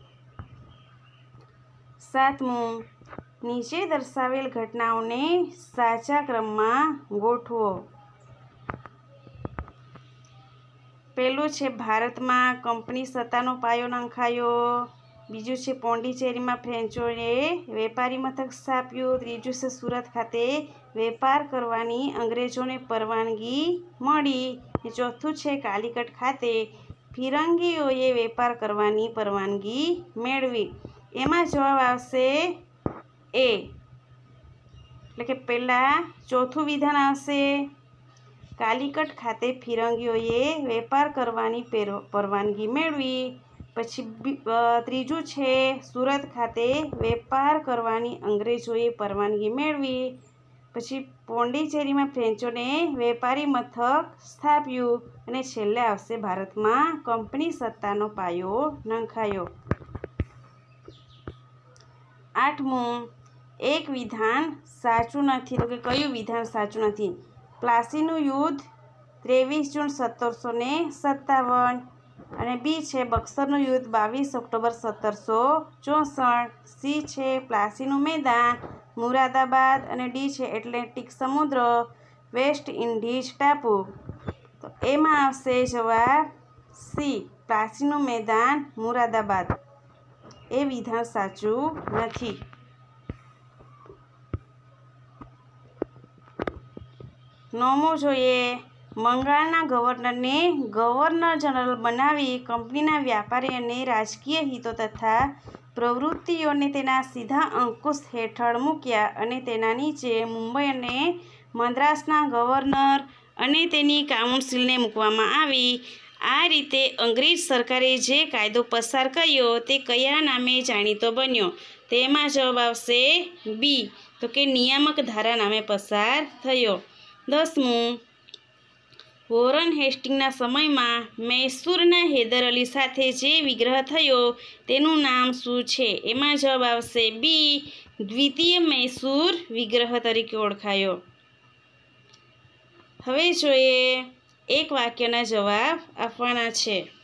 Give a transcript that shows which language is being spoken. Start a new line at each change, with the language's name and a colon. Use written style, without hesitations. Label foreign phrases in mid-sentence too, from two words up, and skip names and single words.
Gujarati: સાતમું, નીચે દર્શાવેલ ઘટનાઓને સાચા ક્રમ માં ગોઠવો। પેલું છે ભારત માં કંપની સત્તાનો પાયો નંખાયો। બીજું છે પોંડીચેરી માં ફ્રેંચોએ વેપારી મથક સ્થાપ્યું। ત્રીજું છે સૂરત ખાતે વેપાર કરવાની અંગ્રેજોને પરવાનગી મળી। ચોથું છે કાલીકટ ખાતે ફિરંગીઓએ વેપાર કરવાની પરવાનગી મેળવી। એમાં જવાબ આવશે એ એટલે કે પહેલા ચોથું વિધાન આવશે કાલીકટ ખાતે ફિરંગીઓએ વેપાર કરવાની પરવાનગી મેળવી। પછી ત્રીજું છે સુરત ખાતે વેપાર કરવાની અંગ્રેજોએ પરવાનગી મેળવી। પછી પોંડિચેરીમાં ફ્રેન્ચોને વેપારી મથક સ્થાપ્યું અને છેલ્લે આવશે ભારતમાં કંપની સત્તાનો પાયો નંખાયો। આઠમું, એક વિધાન સાચું નથી, તો કે કયું વિધાન સાચું નથી? પ્લાસીનું યુદ્ધ 23 જૂન 1757 અને બી છે બક્સરનું યુદ્ધ 22 ઑક્ટોબર 1764। સી છે પ્લાસીનું મેદાન મુરાદાબાદ અને ડી છે એટલાંટિક સમુદ્ર વેસ્ટ ઇંડીઝ ટાપુ। તો એમાં આવશે જવાબ સી પ્લાસીનું મેદાન મુરાદાબાદ। એ વિધાન સાચું નથી। નવમો જોઈએ। બંગાળના ગવર્નરને ગવર્નર જનરલ બનાવી કંપનીના વ્યાપારી અને રાજકીય હિતો તથા પ્રવૃત્તિઓને તેના સીધા અંકુશ હેઠળ મૂક્યા અને તેના નીચે મુંબઈ અને મદ્રાસના ગવર્નર અને તેની કાઉંસિલને મૂકવામાં આવી। આ રીતે અંગ્રેજ સરકારે જે કાયદો પસાર કર્યો તે કયા નામે જાણીતો બન્યો? તેમાં જવાબ આવશે બી, તો કે નિયામક ધારા નામે પસાર થયો। 10મું, વોરન હેસ્ટિંગના સમયમાં મૈસૂરના હૈદર અલી સાથે જે વિગ્રહ થયો તેનું નામ શું છે? એમાં જવાબ આવશે બી, દ્વિતીય મૈસૂર વિગ્રહ તરીકે ઓળખાયો. હવે જોઈએ એક વાક્યના જવાબ આપવાના છે.